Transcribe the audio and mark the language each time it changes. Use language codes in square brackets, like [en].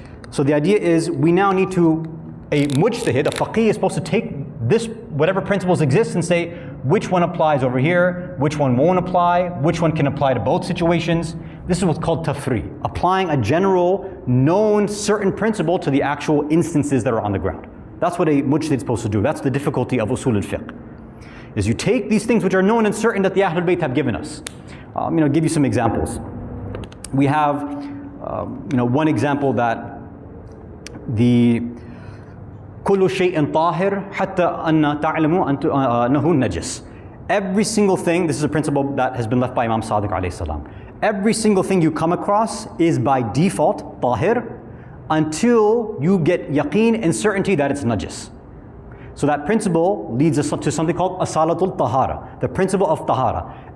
[en] So the idea is we now need to, a mujtahid, a faqih is supposed to take this, whatever principles exist, and say which one applies over here, which one won't apply, which one can apply to both situations. This is what's called tafri', applying a general, known, certain principle to the actual instances that are on the ground. That's what a mujtahid is supposed to do. That's the difficulty of usul al-fiqh. Is you take these things which are known and certain that the Ahlul Bayt have given us. Give you some examples. We have, one example that the [ar] كل شيء طاهر حتى أن تعلموا أنه نجس. [en] Every single thing, this is a principle that has been left by Imam Sadiq alayhi salam. Every single thing you come across is by default tahir until you get yaqeen and certainty that it's najis. So that principle leads us to something called asalatul tahara, the principle of tahara.